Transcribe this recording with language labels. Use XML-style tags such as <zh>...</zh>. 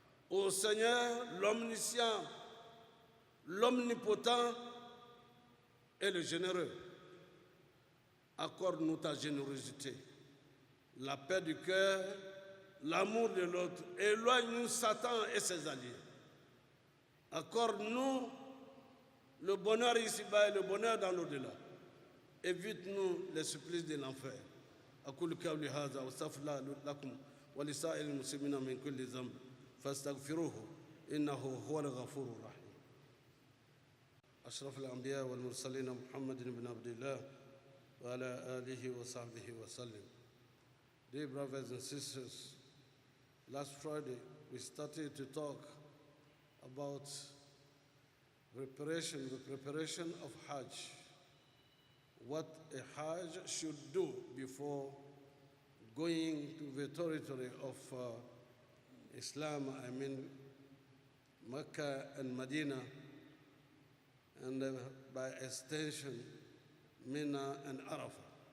<fr>Ô Seigneur, l'omniscient, l'omnipotent et le généreux, accorde-nous ta générosité, la paix du cœur, l'amour de l'autre. Éloigne-nous Satan et ses alliés. Accorde-nous le bonheur ici-bas et le bonheur dans l'au-delà. Évite-nous les supplices de l'enfer.</fr> <ar>أقول قولي هذا وأستغفر الله لكم ولسائر المسلمين من كل ذنب فاستغفروه إنه هو الغفور الرحيم. أشرف الأنبياء والمرسلين محمد بن عبد الله وعلى آله وصحبه وسلم.</ar> <en>Dear brothers and sisters, last Friday we started to talk about the preparation of Hajj, what a Hajj should do before going to the territory of Islam, I mean Mecca and Medina, and by extension Mina and Arafah.</en>